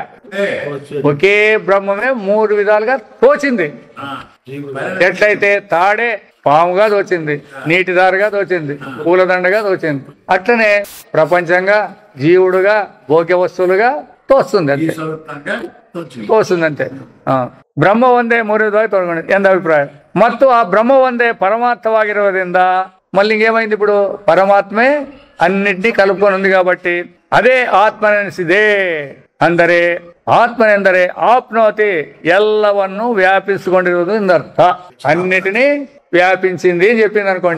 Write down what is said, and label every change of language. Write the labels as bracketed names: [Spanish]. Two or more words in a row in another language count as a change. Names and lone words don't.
[Telugu] ఒకే బ్రహ్మమే 3 విధాలుగా తోచింది. ఎట్లయితే తాడే పాముగా తోచింది, నీటి దారుగా తోచింది, పూలదండగా తోచింది, అట్లనే ప్రపంచంగా, జీవుడుగా, భోగ్య వస్తువులుగా తోస్తుంది అంతే, తోస్తుంది అంతే. [Kannada] ಬ್ರಹ್ಮ ಒಂದೇ 3 ವಿಧವಾಗಿ ತೋರ್ಕೊಂಡು ಎಂದ ಅಭಿಪ್ರಾಯ. ಮತ್ತು ಆ ಬ್ರಹ್ಮ ಒಂದೇ ಪರಮಾತ್ಮವಾಗಿರೋದ್ರಿಂದ [Telugu] మళ్ళీ ఇంకేమైంది, ఇప్పుడు పరమాత్మే అన్నింటినీ కలుపుకొని ఉంది కాబట్టి అదే ఆత్మనెనిసిదే. [Kannada] ಅಂದರೆ ఆత్మನೆಂದರೆ ఆప్నోతి, ಎಲ್ಲವನ್ನು వ్యాపించుಕೊಂಡಿರುವುದು ఇందర్థ. [Telugu] అన్నిటినీ వ్యాపించింది అని చెప్పింది అనుకోండి.